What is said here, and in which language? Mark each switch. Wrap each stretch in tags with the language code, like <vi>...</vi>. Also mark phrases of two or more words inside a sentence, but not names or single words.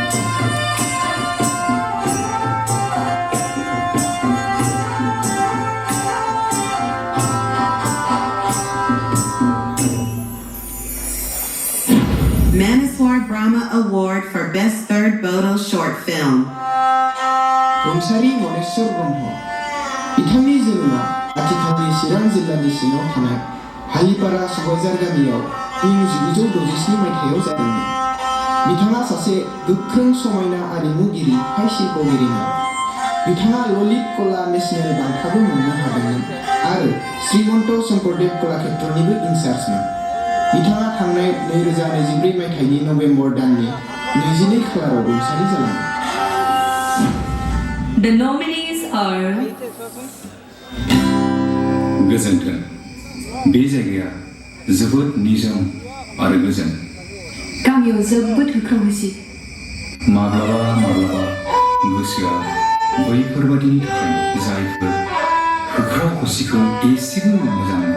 <en>Manaswar Brahma Award for Best Third Bodo Short Film.</en> <brx>रुंसारि मनेश्वर ब्रह्म बिथांनि जोनोमा आथिखालनि चिरां जिल्लानि सिङाव थानाय हालिपारा सबायझार गामियाव इं 1967 मायथाइयाव जादोंमोन। बिथाङा सासे गोख्रों समायना आरिमुगिरि शिल्पगिरिमोन। बिथाङा ललित कला नेशनेल बान्थाबो मोननो हादोंमोन आरो श्रीमन्त शंकरदेव कलाक्षेत्रनिबो इनचार्जमोन। बिथाङा थांनाय 2024 मायथाइनि नभेम्बर दाननि 22 खालाराव रुंसारि जालाङो।</brx> <en>The nominees are</en> <brx>गोजोन्थों बे जायगाया जोबोद निजोम आरो गोजोन गामियाव जोबोद होख्रावसि माब्लाबा माब्लाबा गोसोआ बैफोरबादिनि थाखाय जायफोर होख्राव खुसिखौ एसेबो मोजां मोना</brx>